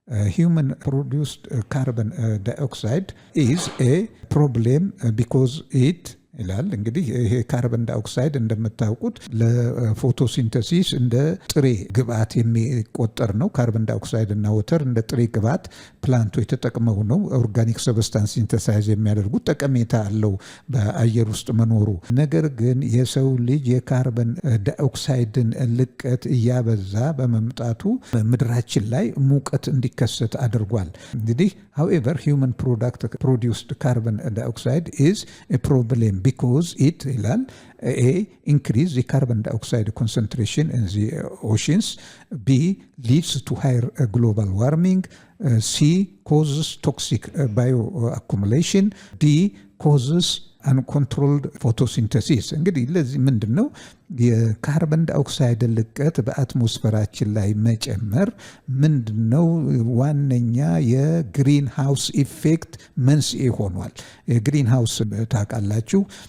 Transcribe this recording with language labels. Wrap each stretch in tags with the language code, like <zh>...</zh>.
<en>human produced carbon dioxide is a problem because it</en> <am>ይላል። እንግዲህ ይሄ ካርበን ዳይኦክሳይድ እንደምታውቁት ለፎቶሲንተሲስ እንደ ጥሬ ግብአት የሚቆጠር ነው። ካርበን ዳይኦክሳይድ እና ወተር እንደ ጥሬ ግብአት ፕላንቶች ተጠቅመው ነው ኦርጋኒክ ሰብስታንስ ሲንተሳይዝ የሚያደርጉት። ጠቀሜታ አለው በአየር ውስጥ መኖሩ። ነገር ግን የሰው ልጅ የካርበን ዳይኦክሳይድን ልቀት እያበዛ በመምጣቱ ምድራችን ላይ ሙቀት እንዲከሰት አድርጓል። እንግዲህ</am> <en>however human produced carbon dioxide is a problem because it ይላል A. increase the carbon dioxide concentration in the oceans, B. leads to higher global warming, C. causes toxic bioaccumulation, D. causes uncontrolled photosynthesis።</en> <am>እንግዲህ ለዚህ ምንድን ነው የካርበን ዳይኦክሳይድ ልቀት በአትሞስፌራችን ላይ መጨመር ምንድን ነው ዋነኛ የግሪን ሃውስ ኢፌክት መንስኤ ሆኗል። የግሪን ሃውስ ታውቃላችሁ፣</am>